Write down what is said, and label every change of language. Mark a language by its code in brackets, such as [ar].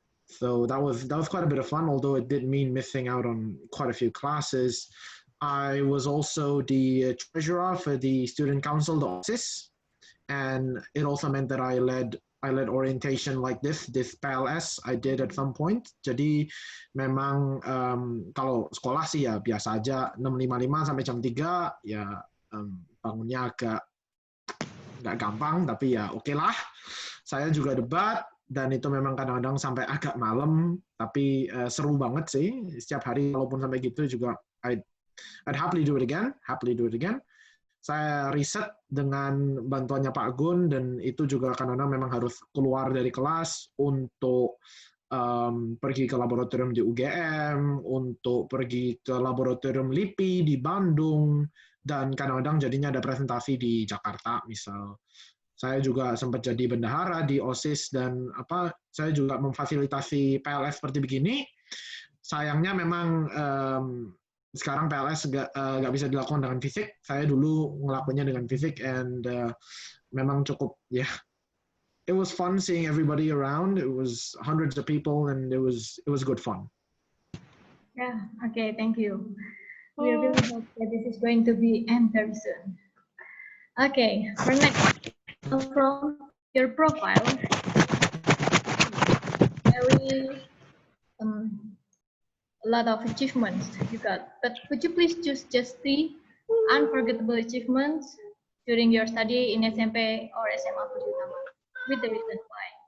[en] So that was quite a bit of fun, although it did mean missing out on quite a few classes. I was also the treasurer for the student council, the OSIS, and it also meant that I led orientation like this PLS I did at some point. [id] Jadi memang kalau sekolah sih ya biasa aja 6.55 sampai jam 3 ya, bangunnya agak nggak gampang tapi ya oke lah. Saya juga debat dan itu memang kadang-kadang sampai agak malam tapi seru banget sih. Setiap hari walaupun sampai gitu juga [en] I'd happily do it again. [id] Saya riset dengan bantuannya Pak Gun, dan itu juga kadang-kadang memang harus keluar dari kelas untuk pergi ke laboratorium di UGM, untuk pergi ke laboratorium LIPI di Bandung, dan kadang-kadang jadinya ada presentasi di Jakarta misal. Saya juga sempat jadi bendahara di OSIS, dan saya juga memfasilitasi PLS seperti begini. Sayangnya memang sekarang PLS nggak bisa dilakukan dengan fisik. Saya dulu ngelakuinnya dengan fisik, and memang cukup ya. [en] Yeah, it was fun seeing everybody around. It was hundreds of people, and it was good fun. Yeah. Okay. Thank you. We really hope that this is going to be end very soon. Okay. For next, from your profile, very a lot of achievements you got, but could you please choose just 3 unforgettable achievements during your study in SMP or SMA Budi Utama, with the reason why?